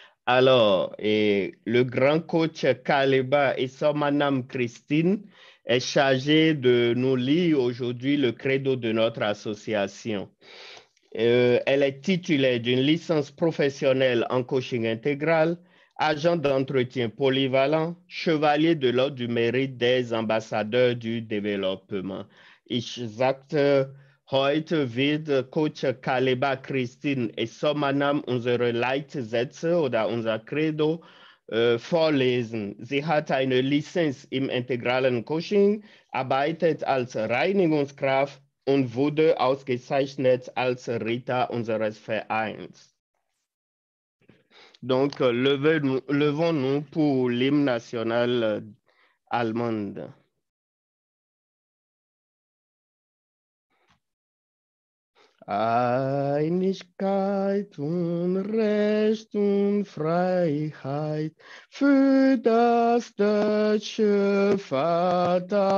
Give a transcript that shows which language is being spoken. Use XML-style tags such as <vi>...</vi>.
<fr>Alors, le grand coach Kaleba et sa madame Christine est chargé de nous lire aujourd'hui le credo de notre association. Elle est titulaire d'une licence professionnelle en coaching intégral, agent d'entretien polyvalent, chevalier de l'Ordre du mérite des ambassadeurs du développement.</fr> <de>Ich sagte, heute wird Coach Kaleba Christine Essomanam unsere Leitsätze oder unser Credo vorlesen. Sie hat eine Lizenz im integralen Coaching, arbeitet als Reinigungskraft und wurde ausgezeichnet als Ritter unseres Vereins.</de> <fr>Donc, levons-nous pour l'hymne national allemand.</fr> <de>Einigkeit und Recht und Freiheit für das deutsche Vaterland.</de>